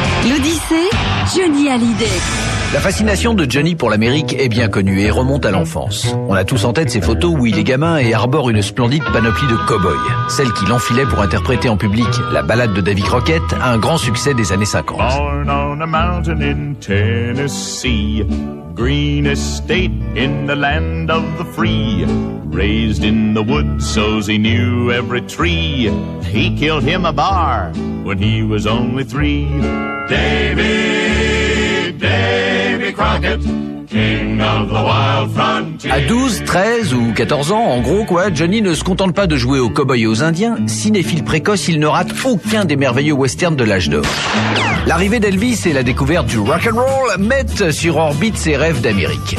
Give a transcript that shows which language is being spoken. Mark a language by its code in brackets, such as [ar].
[fr] L'Odyssée Johnny Hallyday. La fascination de Johnny pour l'Amérique est bien connue et remonte à l'enfance. On a tous en tête ces photos où il est gamin et arbore une splendide panoplie de cow-boys. Celle qu'il enfilait pour interpréter en public la ballade de Davy Crockett, un grand succès des années 50. [en] Born on a mountain in Tennessee, green estate in the land of the free. Raised in the woods so's he knew every tree. He killed him a bar when he was only three. Davy! Davy Crockett, [fr] À 12, 13 ou 14 ans, en gros quoi, Johnny ne se contente pas de jouer aux cow-boys et aux indiens. Cinéphile précoce, il ne rate aucun des merveilleux westerns de l'âge d'or. L'arrivée d'Elvis et la découverte du rock'n'roll mettent sur orbite ses rêves d'Amérique.